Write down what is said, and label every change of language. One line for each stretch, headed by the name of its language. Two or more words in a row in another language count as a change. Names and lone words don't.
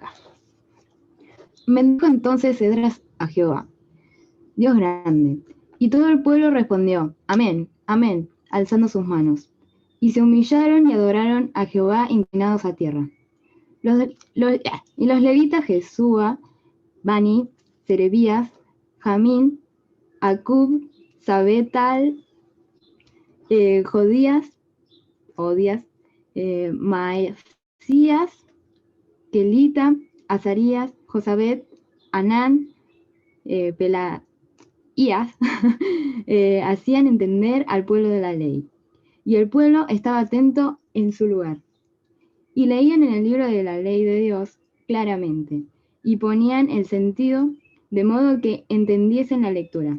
Spanish: Bendijo entonces Esdras a Jehová, Dios grande, y todo el pueblo respondió, amén, amén, alzando sus manos. Y se humillaron y adoraron a Jehová inclinados a tierra. Y los levitas Jesúa, Bani, Serebías, Jamín, Acub, Sabetal, Jodías, Maesías, Kelita, Azarías, Josabet, Anán, Pelaías, hacían entender al pueblo de la ley. Y el pueblo estaba atento en su lugar. Y leían en el libro de la ley de Dios claramente, y ponían el sentido de modo que entendiesen la lectura.